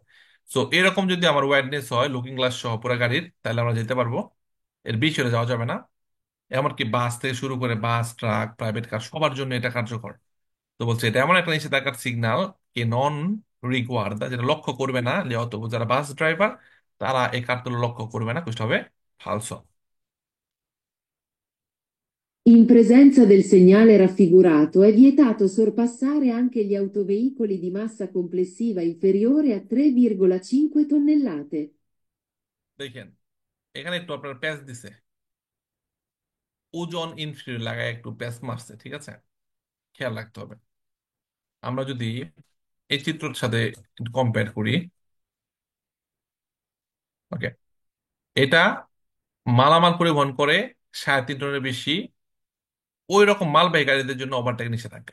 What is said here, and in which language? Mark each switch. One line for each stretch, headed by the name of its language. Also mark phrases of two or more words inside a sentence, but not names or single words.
Bangla: সো এরকম যদি আমার ওয়াইডনেস হয়
English: looking glass
Bangla: সহ পুরো গাড়ির, তাহলে আমরা যেতে পারবো, এর বেশি হলে যাওয়া যাবে না। এমনকি বাস থেকে শুরু করে বাস, ট্রাক, প্রাইভেট কার সবার জন্য এটা কার্যকর। তো বলছে এটা এমন একটা নিষেধাজ্ঞার সিগন্যাল কে
Italian: non riguarda,
Bangla: যেটা লক্ষ্য করবে না অত যারা বাস ড্রাইভার, তারা এই কার্যগুলো লক্ষ্য করবে না, কুষ্ট হবে ফালসো।
Italian: In presenza del segnale raffigurato è vietato sorpassare anche gli autoveicoli di massa complessiva inferiore a 3,5 tonnellate.
Bangla: দেখেন, এখানে একটু আপনার প্যাচ দিছে, ওজন ইনফিরিয়র লাগায় একটু প্যাচ মারছে, ঠিক আছে, খেয়াল রাখতে হবে। আমরা যদি এই চিত্রটার সাথে কম্পেয়ার করি, ওকে, এটা মালামাল পরিবহন করে 3.5 টনের বেশি, ওই রকম মালবাহী গাড়িদের জন্য ওভারটেক নিষেধাজ্ঞা।